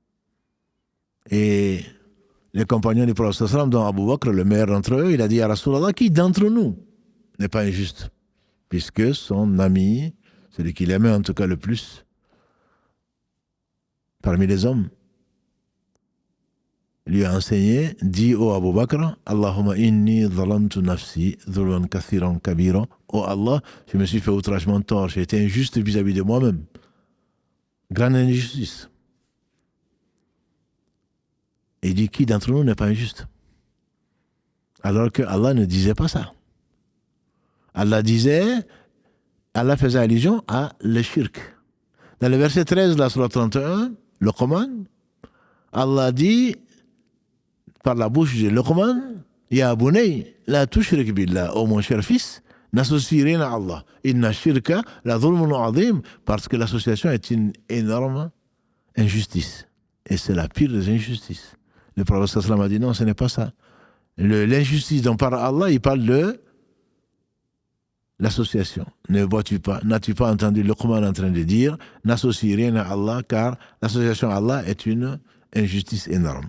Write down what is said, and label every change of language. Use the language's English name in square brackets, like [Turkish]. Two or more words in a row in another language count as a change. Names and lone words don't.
[French] Et les compagnons du prophète sallam, dont Abu Bakr, le meilleur d'entre eux, il a dit à Rasulallah, qui d'entre nous n'est pas injuste? Puisque son ami, celui qu'il aimait en tout cas le plus, parmi les hommes, lui a enseigné, dit au Abu Bakr, [Arabic] اللهم إني ظلمت نفسي ظلما كثيرا كبيرا. [French] Oh Allah, je me suis fait outragement tort, j'ai été injuste vis-à-vis de moi-même. Grande injustice. Et il dit, qui d'entre nous n'est pas injuste? Alors que Allah ne disait pas ça. Allah faisait allusion à le shirk. Dans le verset 13 de la sourate 31, Luqman, Allah dit, par la bouche de Luqman, [Arabic] يا بني لا تشرك بالله, [French] ô mon cher fils, n'associe rien à Allah. [Arabic] إن الشرك لظلم عظيم, [French] parce que l'association est une énorme injustice. Et c'est la pire des injustices. Le prophète sallam a dit non, ce n'est pas ça. L'injustice dont parle Allah, il parle de l'association. N'as-tu pas entendu Luqman en train de dire n'associe rien à Allah, car l'association à Allah est une injustice énorme.